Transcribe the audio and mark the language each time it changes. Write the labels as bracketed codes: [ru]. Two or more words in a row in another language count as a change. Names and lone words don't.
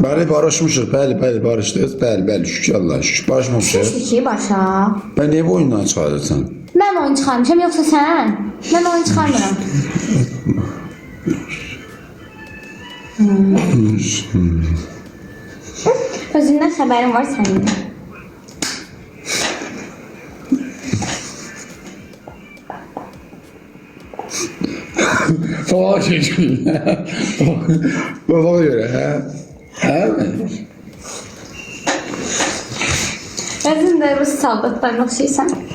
[az] Bəli, barışmışıq, bəli, barışdıq, bəli, şükür Allah, şükür, barışmışıq. Şükür başa. [tr] Ben niye bu oyundan çıxarırsan? [az] Mən oyun çıxarmışam, yoxsa sən? Mən oyun çıxarmıram. Özündən xəbərin var sənin də. [tr] Falan çekiyor. Babama göre, ha? Ha mi? [az] Özün də Rus saldatlarına oxşayırsan.